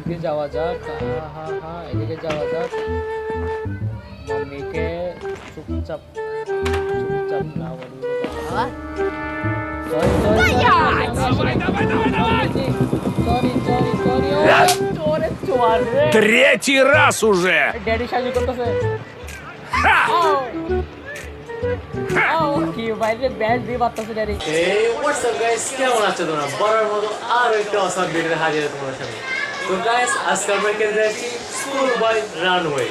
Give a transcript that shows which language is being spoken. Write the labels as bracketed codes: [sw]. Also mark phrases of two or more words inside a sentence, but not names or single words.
[bn] এদিকে যাওয়া যাক। হ্যাঁ হ্যাঁ, এদিকে যাওয়া যাক। মাম্মিকে চুপচাপ চুপচাপ না বলি। [en] sorry sorry sorry sorry sorry. [bn] চোরে চোর রে, [ru] Третий раз уже! [bn] ড্যাডি সাজি করতেছে। Ха! কি বাইরে ব্যাট দিয়ে বাতাসে ড্যাডি। এই [en] whats up guys, [bn] কেমন আছো তোমরা? বরাবর মতো আর একটা অসাম ভিডিওতে হাজির তোমাদের সামনে। তো গাইস, আজকে আমরা খেলতে যাচ্ছি স্কুল বয় রানওয়ে।